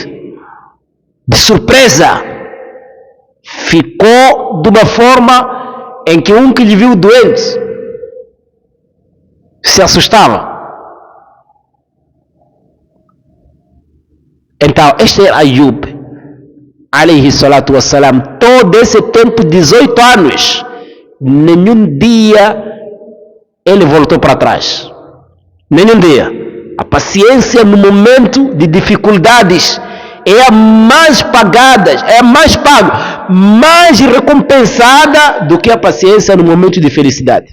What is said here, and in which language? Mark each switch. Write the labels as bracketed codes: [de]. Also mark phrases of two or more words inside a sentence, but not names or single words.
[pt] De surpresa. Ficou de uma forma em que um que lhe viu doente se assustava. Então, este era Ayub, [ar] عليه الصلاة والسلام. [pt] Todo esse tempo, 18 anos, nenhum dia ele voltou para trás. Nenhum dia. A paciência no momento de dificuldades é a mais pagada, é a mais paga, mais recompensada do que a paciência no momento de felicidade.